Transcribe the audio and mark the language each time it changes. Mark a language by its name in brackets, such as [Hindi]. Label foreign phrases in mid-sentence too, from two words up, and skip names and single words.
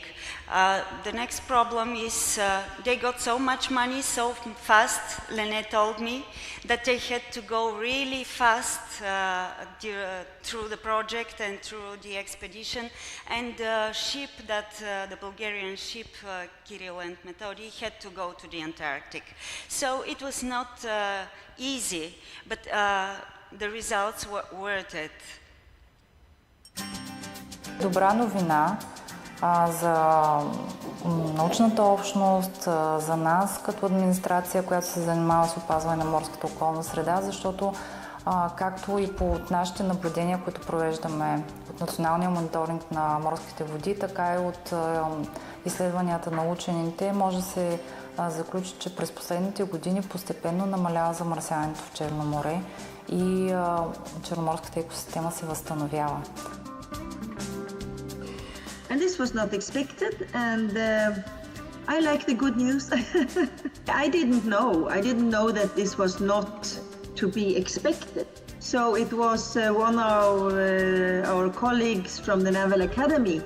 [English] The next problem is they got so much money so fast, Lene told me, that they had to go really fast through the project and through the expedition, and the ship the Bulgarian ship, Kjell and Metodi, had to go to the Antarctic. So it was not easy, but the results were worth it. [Bulgarian] Добра новина за научната общност, за нас като администрация, която се занимава с опазване на морската околна среда, защото както и по нашите наблюдения, които провеждаме от националния мониторинг на морските води, така и от изследванията на учените, може да се заключи, че през последните години постепенно намалява замърсяването в Черно море и черноморската екосистема се възстановява. [English] And this was not expected, and I like the good news. I didn't know that this was not to be expected. So it was one of our colleagues from the Naval Academy.